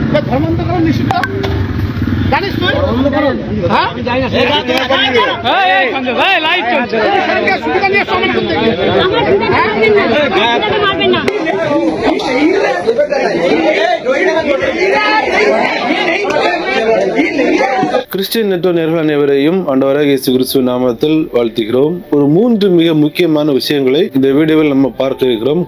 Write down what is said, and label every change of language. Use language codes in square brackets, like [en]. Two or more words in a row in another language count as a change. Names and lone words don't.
[bn] ধর্মান্তকরণ নিষিদ্ধ জানিস তুই? সুবিধা নিয়ে সমান করতে [ta] கிறிஸ்டியன் நெட்வொர்க் நேயர்கள் அனைவரையும் ஆண்டவராகிய இயேசு கிறிஸ்துவின் நாமத்தில் வாழ்த்துகிறோம். ஒரு 3 மிக முக்கியமான விஷயங்களை இந்த வீடியோவில் நம்ம பார்க்க இருக்கிறோம்.